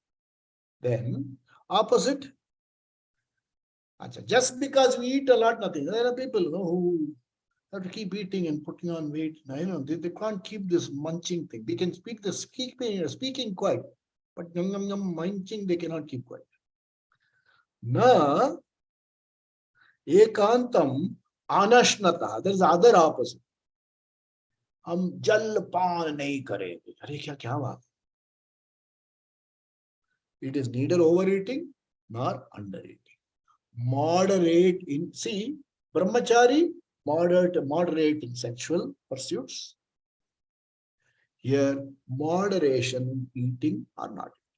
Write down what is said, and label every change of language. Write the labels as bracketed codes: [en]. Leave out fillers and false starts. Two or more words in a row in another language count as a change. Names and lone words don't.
[en] Then, opposite. Just because we eat a lot, nothing. There are people who have to keep eating and putting on weight. They can't keep this munching thing. They can speak the speaking quiet, but munching they cannot keep quiet. [sa] न एकान्तम् अनश्नतः. [en] There is other opposite. [hi] हम जल पान नहीं करेंगे. अरे क्या बात? [en] It is neither overeating nor undereating. Moderate in, see, brahmachari, moderate in sexual pursuits. Here, moderation in eating or not.